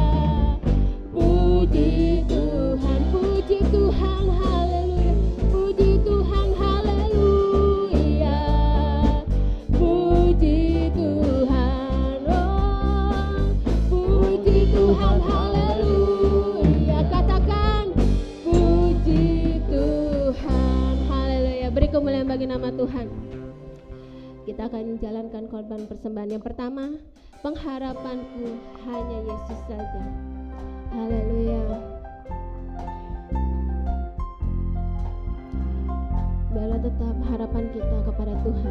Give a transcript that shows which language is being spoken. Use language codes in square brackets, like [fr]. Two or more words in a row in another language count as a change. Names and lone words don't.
[id] puji Tuhan, puji Tuhan haleluya, puji Tuhan haleluya, puji Tuhan, oh puji Tuhan haleluya. Katakan puji Tuhan haleluya. Beri kemuliaan bagi nama Tuhan. Kita akan jalankan korban persembahan. Yang pertama, pengharapanku hanya Yesus saja. Haleluya. Biarlah tetap harapan kita kepada Tuhan.